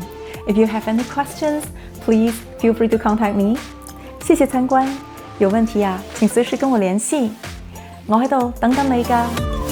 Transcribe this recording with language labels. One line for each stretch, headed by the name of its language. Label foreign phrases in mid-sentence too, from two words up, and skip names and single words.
English: If you have any questions, please feel free to contact me.
Cantonese: 謝謝參觀，有問題啊，請隨時跟我聯繫，我喺度等緊你㗎。